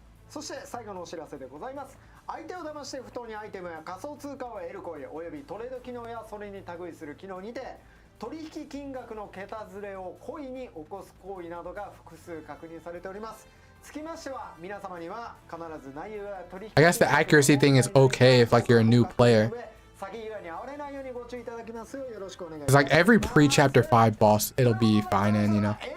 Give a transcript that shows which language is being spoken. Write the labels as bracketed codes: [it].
[ja] そして最後のお知らせでございます。相手を騙して不当にアイテムや仮想通貨を得る行為およびトレード機能やそれに類する機能にて取引金額の桁ずれを故意に起こす行為などが複数確認されております。つきましては皆様には必ず内容や取引 [en] I guess the accuracy thing is okay if like you're a new player. [ja] 詐欺被害に遭われないようにご注意いただきますようよろしくお願いします。 [en] It's like every pre-chapter 5 boss, it'll be fine and, you know.